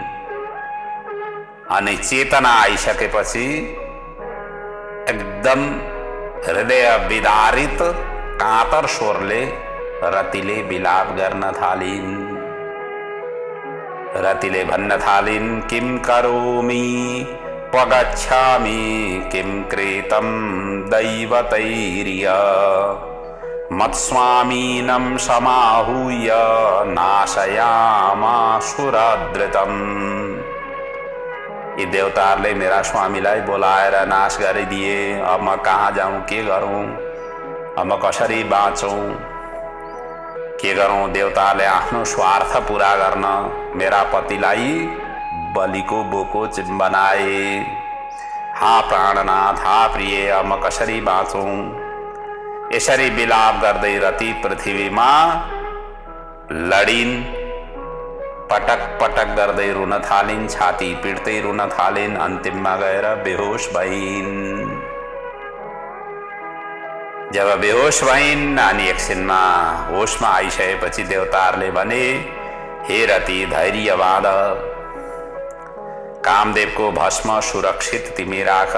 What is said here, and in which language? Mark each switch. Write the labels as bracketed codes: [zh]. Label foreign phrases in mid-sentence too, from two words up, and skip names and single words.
[ne] अनि चेतना आइसकेपछि एकदम हृदय विदारित कातर स्वरले रतिले विलाप गर्न थालिन्। रतिले भन्न थालिन्, [sa] किं करोमि पगच्छामि किं कृतं दैवतैर्य मत्स्वामीनं समाहूय नाशयामासुरादृतम्। [ne] यी देवताहरूले मेरा स्वामीलाई बोलाएर नाश गरिदिए। अब म कहाँ जाऊँ, के गरौँ, अब म कसरी बाँचौँ, के गरौँ। देवताले आफ्नो स्वार्थ पूरा गर्न मेरा पतिलाई बलिको बोको बनाए। हा प्राणनाथ, हा प्रिय, अब म कसरी बाँचौँ। यसरी विलाप गर्दै रति पृथ्वीमा लडिन्। पटक पटक गर्दै रुन थालिन्, छाती पिट्दै रुन थालिन्। अन्तिममा गएर बेहोस भइन्। जब बेहोस भइन् अनि एकछिनमा होसमा आइसकेपछि देवताहरूले भने, हे रति धैर्य बाँध, कामदेवको भस्म सुरक्षित तिमी राख।